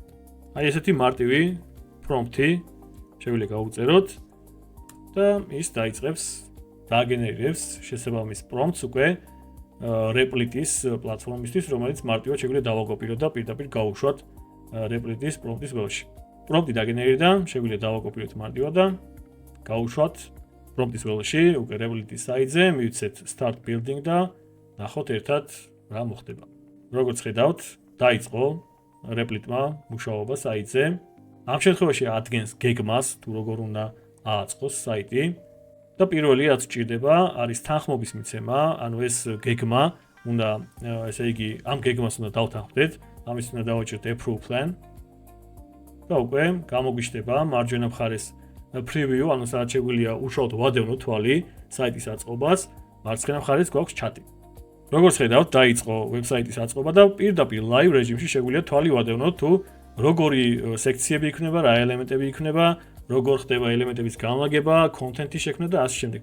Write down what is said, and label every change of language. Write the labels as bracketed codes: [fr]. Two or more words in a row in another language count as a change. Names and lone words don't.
[ka] აი ესეთი მარტივი პრომპტი შეგვიძლია გავუწეროთ და ის დაიწყებს დააგენერირებს შესაბამის პრომპტს უკვე რეპლიტის პლატფორმისთვის, რომელიც მარტივად შეგვიძლია დავაკოპიროთ და პირდაპირ გავუშვათ რეპლიტის პრომპტის ველში. პრომპტი დაგენერირდა, შეგვიძლია დავაკოპიროთ მარტივად და გავუშვათ პრომპტის ველში, უკვე რეპლიტის საიტზე, მივცეთ [en] start building [ka] და ნახოთ ერთად რა მოხდება. როგორც ხედავთ, დაიწყო რეპლიტმა მუშაობა საიტზე. ამ შემთხვევაში ადგენს გეგმას, თუ როგორ უნდა ააწყოს საიტი და პირველი რაც სჭირდება არის თანხმობის მიცემა, ანუ ეს გეგმა უნდა, ესე იგი, ამ გეგმას უნდა დავთანხმდეთ, ამის უნდა დავაჭერთ [en] approve plan [ka] და უკვე გამოგვიჩნდება მარჯვენა მხარეს preview, ანუ სადაც შეგვიძლია უშუალოდ ვადევნოთ თვალი საიტის აწყობას, მარცხენა მხარეს გვაქვს ჩატი. როგორც ხედავთ, დაიწყო ვებსაიტის აწყობა და პირდაპირ live რეჟიმში შეგვიძლია თვალი ვადევნოთ, თუ როგორი სექციები იქნება, რა ელემენტები იქნება, როგორ ხდება ელემენტების განლაგება, კონტენტის შექმნა და ასე შემდეგ.